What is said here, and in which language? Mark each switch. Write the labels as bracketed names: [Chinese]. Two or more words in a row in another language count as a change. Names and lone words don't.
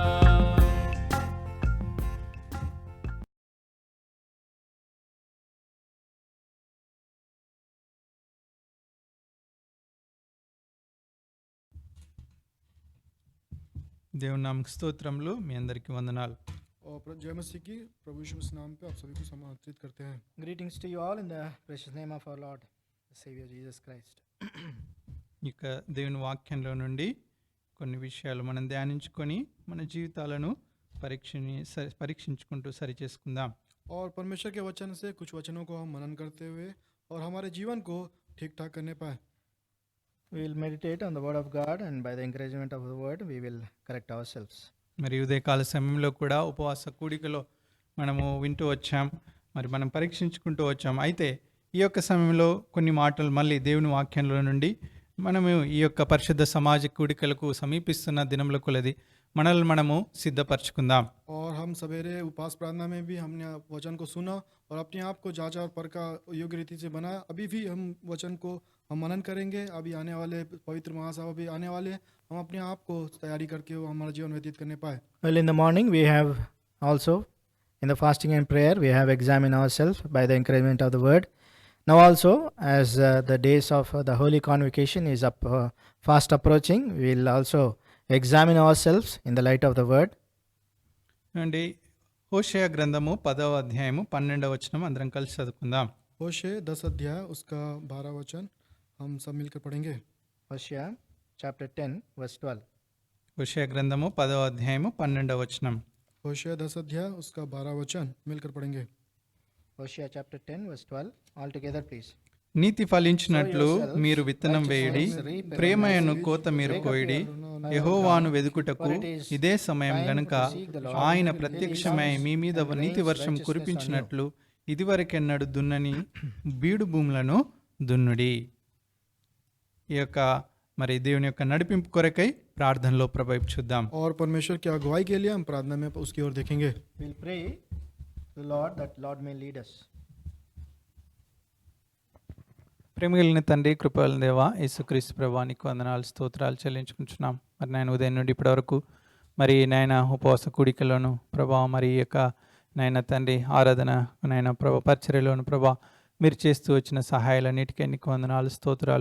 [Telugu] దేవుని నామకు స్తోత్రములు. మీ అందరికీ వందనాలు. [Hindi] और जय मसीह की प्रभु यीशु मसीह नाम पे आप सभी को आमंत्रित करते हैं. [English] Greetings to you all in the precious name of our Lord, the Savior Jesus Christ. [Telugu] ఇక దేవుని వాక్యంలో నుండి కొన్ని విషయాలు మనం ధ్యానించుకొని మన జీవితాలను పరీక్షించుకుంటూ సరిచేసుకుందాం. [Hindi] और परमेश्वर के वचन से कुछ वचनों को हम मनन करते हुए और हमारे जीवन को ठीक ठाक करने पाए. [English] We will meditate on the word of God, and by the encouragement of the word we will correct ourselves. [Telugu] మరి ఉదయకాల సమయంలో కూడా ఉపవాస కూడికలో మనము వింటూ వచ్చాం, మరి మనం పరీక్షించుకుంటూ వచ్చాం. అయితే ఈ యొక్క సమయంలో కొన్ని మాటలు మళ్ళీ దేవుని వాక్యంలో నుండి మనము ఈ యొక్క పరిశుద్ధ సమాజ కూడికలకు సమీపిస్తున్న దినముల కొలది మనల్ని మనము సిద్ధపరచుకుందాం. [Hindi] और हम सवेरे उपवास प्रार्थना में भी हमने वचन को सुना और अपने आप को जांचा और परखा योग्य रीति से बनाया. अभी भी हम वचन को हम मनन करेंगे. अभी आने वाले पवित्र महासभा भी आने वाले, हम अपने आप को तैयारी करके वो हमारा जीवन व्यतीत करने पाए. [English] Well, in the morning we have also, in the fasting and prayer, we have examined ourselves by the encouragement of the word. Now also, as the days of the Holy Convocation is fast approaching, we will also examine ourselves in the light of the word. [Telugu] అండి హోషేయ గ్రంథము 10వ అధ్యాయము 12వ వచనం అందరం కలిసి చదువుకుందాం. [Hindi] होशे 10 अध्याय उसका 12 वचन हम सब मिलकर पढ़ेंगे. [English] Hosea chapter 10 verse 12. [Telugu] హోషేయ గ్రంథము 10వ అధ్యాయము 12వ వచనం. [Hindi] होशे 10 अध्याय उसका 12 वचन मिलकर पढ़ेंगे. [English] Hosea chapter 10 verse 12. All together please. [Telugu] నీతి ఫలించినట్లు మీరు విత్తనం వేయుడి, ప్రేమయను కోత మీరు కోయిడి, యెహోవాను వెదుకుటకు ఇదే సమయం గనుక ఆయన ప్రత్యక్షమై మీ మీద నీతి వర్షం కురిపించినట్లు ఇదివరకెన్నడు దున్నని బీడు భూములను దున్నుడి. ఈ యొక్క మరి దేవుని యొక్క నడిపింపు కొరకై ప్రార్థనలో ప్రభావితం చూద్దాం. [Hindi] और परमेश्वर की अगुवाई के लिए हम प्रार्थना में उसकी ओर देखेंगे. [English] We will pray to the Lord that Lord may lead us. [Telugu] ప్రేమగలిగిన తండ్రి, కృపగల దేవా, యేసుక్రీస్తు ప్రభువా నీకు వందనాలు స్తోత్రాలు చెల్లించుకుంటున్నాం. మరి నాయన ఉదయం నుండి ఇప్పటి వరకు మరి నాయన ఉపవాస కూడికలోను ప్రభా, మరి ఈ యొక్క నాయన తండ్రి ఆరాధన నాయన ప్రభా పరిచర్యలోను ప్రభా మీరు చేస్తూ వచ్చిన సహాయాలన్నిటికీ నీకు వందనాలు స్తోత్రాలు.